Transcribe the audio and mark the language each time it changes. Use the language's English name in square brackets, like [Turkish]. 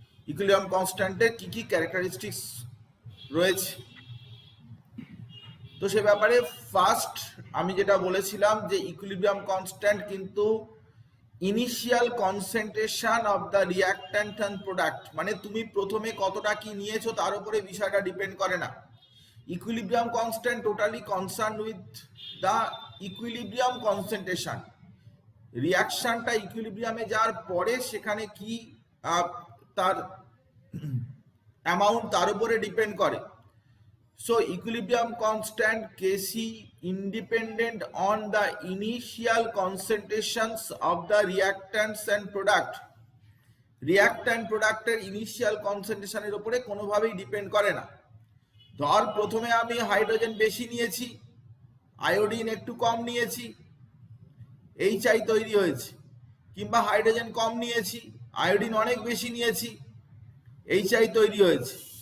[Bangla] Equilibrium কনস্ট্যান্টের কি কি characteristics রয়েছে, তো সে ব্যাপারে ফার্স্ট আমি যেটা বলেছিলাম যে ইকুইলিব্রিয়াম কনস্ট্যান্ট কিন্তু initial concentration of the reactant and product, মানে তুমি প্রথমে কতটা কি নিয়েছো তার উপরে বিষয়টা ডিপেন্ড করে না। Equilibrium constant totally concern with the equilibrium concentration. রিঅ্যাকশনটা ইকুইলিব্রিয়ামে যাওয়ার পরে সেখানে কি তার অ্যামাউন্ট তার উপরে ডিপেন্ড করে। [English] So equilibrium constant Kc independent on the initial concentrations of the reactants and product. [Bangla] Reactant product এর ইনিশিয়াল কনসেন্ট্রেশনের উপরে কোনোভাবেই ডিপেন্ড করে না। ধর প্রথমে আমি হাইড্রোজেন বেশি নিয়েছি, আয়োডিন একটু কম নিয়েছি, HI তৈরি হয়েছে, কিংবা হাইড্রোজেন কম নিয়েছি, আয়োডিন অনেক বেশি নিয়েছি, HI তৈরি হয়েছে।